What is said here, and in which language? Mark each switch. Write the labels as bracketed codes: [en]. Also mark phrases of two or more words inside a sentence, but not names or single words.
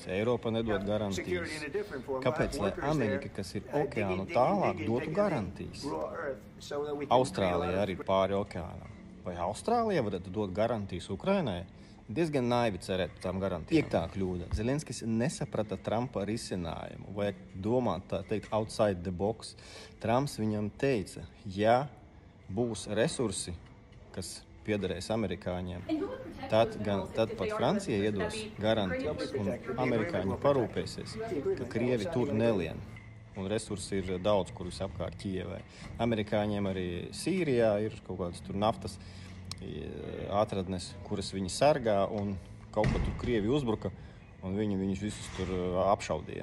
[lv] Eiropa nedod garantijas. Kāpēc, lai Amerika, kas ir okeānu tālāk, dotu garantijas? Austrālija arī ir pāri okeānam. Vai Austrālija varētu dot garantijas Ukrainai? Diezgan naivi cerēt par tām garantijām. Piektā kļūda. Zelenskis nesaprata Trumpa risinājumu. Vajag domāt, tā teikt, [en] outside the box. [lv] Trumps viņam teica, ja būs resursi, kas piederēs amerikāņiem, tad pat Francija iedos garantijas un amerikāņi parūpēsies, ka Krievi tur nelien. Un resursi ir daudz, kur visapkārt Kijevai. Amerikāņiem arī Sīrijā ir kaut kādas tur naftas atradnes, kuras viņi sargā, un kaut ko tur Krievi uzbruka, un viņus visus tur apšaudīja.